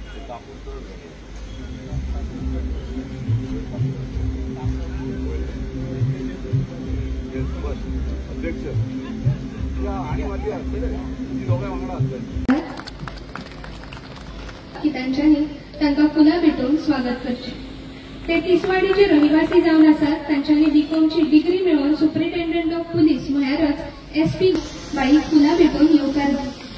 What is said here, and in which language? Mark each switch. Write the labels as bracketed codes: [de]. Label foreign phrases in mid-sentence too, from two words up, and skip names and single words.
[mr] अध्यक्ष आणि माझी असते दोघे वांगडा असतात [kok] की त्यांना फुला भेटून स्वागत करचे। ते तिसवाडीचे रहिवासी जावन आसात। तांच्यांनी बीकॉमची डिग्री मिळवून [en] superintendent of police [kok] म्हळ्यारच एसपी बाई फुला भेटून येवकार दिली।